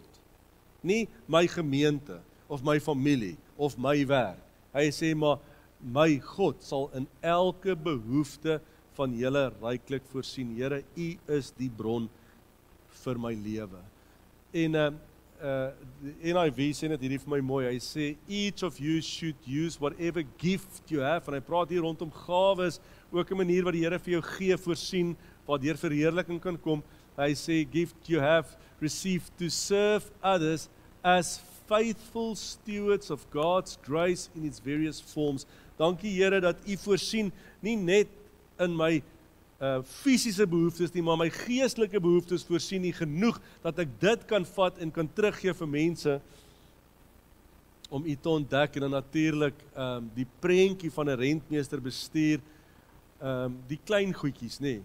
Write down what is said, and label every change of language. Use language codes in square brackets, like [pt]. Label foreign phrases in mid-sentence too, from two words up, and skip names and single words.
[af] Nie my gemeente of my familie of my werk. Hy sê maar my God sal in elke behoefte van julle ryklik voorsien. Here, U is die bron vir my lewe. En NIV sê net hierdie vir my mooi, hy sê, [en] each of you should use whatever gift you have, [af] en hy praat hier rondom gawes, ook 'n manier wat die Here vir jou gee, voorsien, waar deur verheerliking kan kom. Hy sê, [en] gift you have received to serve others as faithful stewards of God's grace in its various forms. [af] Dankie Here dat U voorsien, nie net in my fisiese behoeftes nie, maar my geestelike behoeftes voorsien nie genoeg, dat ek dit kan vat en kan teruggee vir mense, om U te ontdek, en dan natuurlik die prentjie van 'n rentmeester bestuur, die klein goedjies, nê.